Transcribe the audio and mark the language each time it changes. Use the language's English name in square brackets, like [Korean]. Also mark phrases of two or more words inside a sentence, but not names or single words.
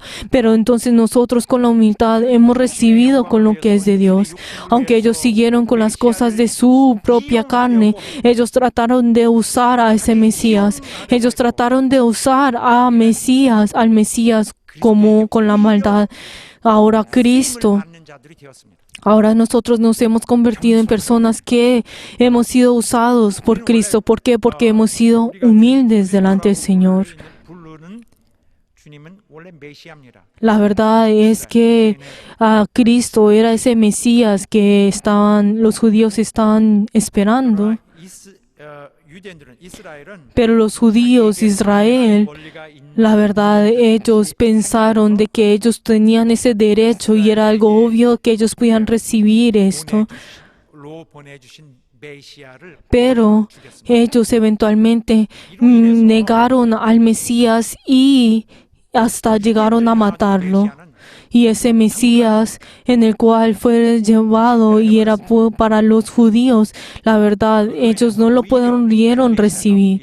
[Spanish] Pero entonces nosotros con la humildad hemos recibido con lo que es de Dios. Aunque ellos siguieron con las cosas de su propia carne, ellos trataron de usar a ese Mesías. Ellos trataron de usar al Mesías como con la maldad. Ahora Cristo, [Korean] 받는 자들이 되었습니다. [Spanish] ahora nosotros nos hemos convertido en personas que hemos sido usados por Cristo. ¿Por qué? Porque hemos sido humildes delante del Señor. [Korean] 부르는 주님은 원래 메시아입니다. [Spanish] La verdad es que Cristo era ese Mesías que los judíos estaban esperando. [Korean] 유대인들은 이스라엘은 [Spanish] Pero los judíos, Israel, [Korean] 권리가 있는 [Spanish] la verdad, ellos pensaron de que ellos tenían ese derecho y era algo obvio que ellos podían recibir esto. [Korean] 로 보내주신 메시아를 [Spanish] Pero ellos eventualmente negaron al Mesías y hasta llegaron a matarlo. Y ese Mesías en el cual fue llevado y era para los judíos, la verdad, ellos no lo pudieron recibir.